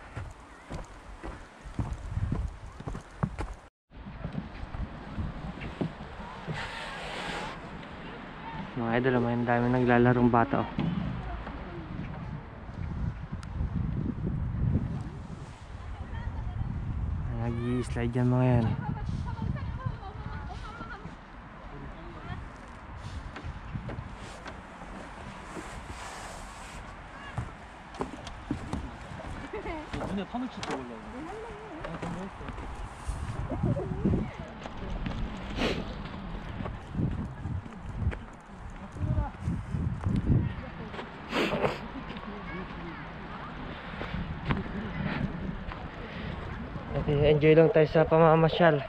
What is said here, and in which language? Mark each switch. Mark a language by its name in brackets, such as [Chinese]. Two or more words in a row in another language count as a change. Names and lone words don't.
[Filipino] Mga idol, may dami naglalarong bata oh. Nag-i-slide yan mga yan. [Korean] 근데 타누키 먹으려고. 아, 그럼 했어. [Filipino] Okay, enjoy lang tayo sa pamamasyal.